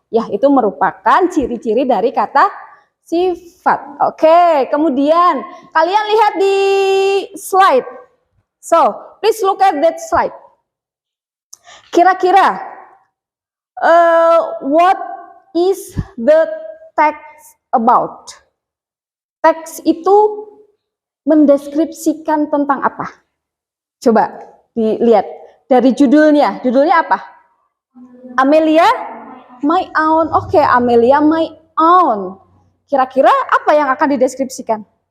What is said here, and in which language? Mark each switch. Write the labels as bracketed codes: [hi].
[id] Ya, itu merupakan ciri-ciri dari kata sifat. Oke, kemudian kalian lihat di slide. [en] So, please look at that slide. [id] Kira-kira, [en] what is the text about? [id] Teks itu mendeskripsikan tentang apa? Coba dilihat dari judulnya. Judulnya apa? Amelia, my own. Oke, Amelia, my own. Kira-kira apa yang akan dideskripsikan?